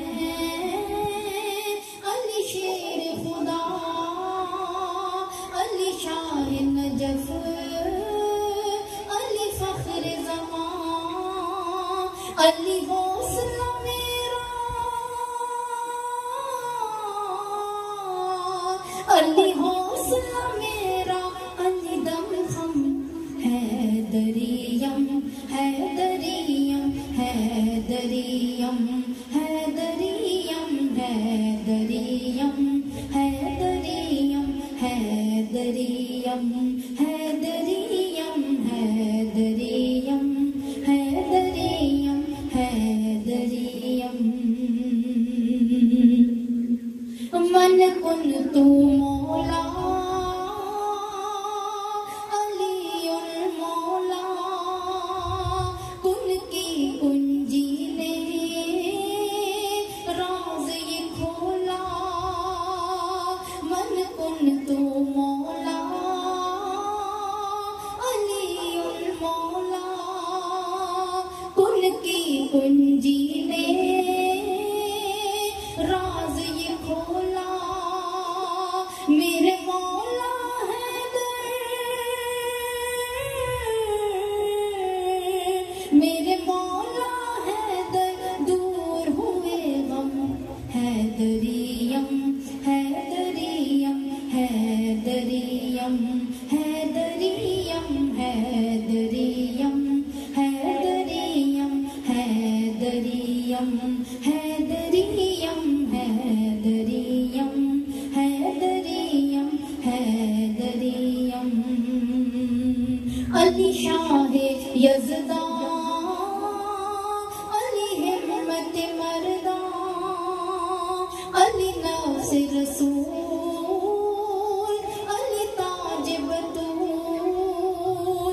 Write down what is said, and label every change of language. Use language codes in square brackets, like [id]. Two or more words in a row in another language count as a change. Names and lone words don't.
[ur] علی شیر خدا، علی شاہ نجف علی فخر زماں، علی حوصلہ میرا، علی حوصلہ میرا، علی دم ہم حیدریم، حیدریم، حیدریم، حیدریم، حیدریم، حیدریم، حیدریم، حیدریم، حیدریم، حیدریم، حیدریم. [ar] من کنت مولا علی المولا، کن کی کنجی نے راز یہ کھولا. من کنت مولا علی المولا، کن کی کنجی نے راز یہ کھولا. [ur] میرے مولا حیدر، میرے مولا حیدر، دور ہوئے غم حیدریم، حیدریم، حیدریم، حیدریم، حیدریم، حیدریم، حیدریم، حیدریم، حیدریم، حیدریم، حیدریم. علی شاہ یزداں، علی ہمت مرداں، علی نفس رسول، علی تاج بطول.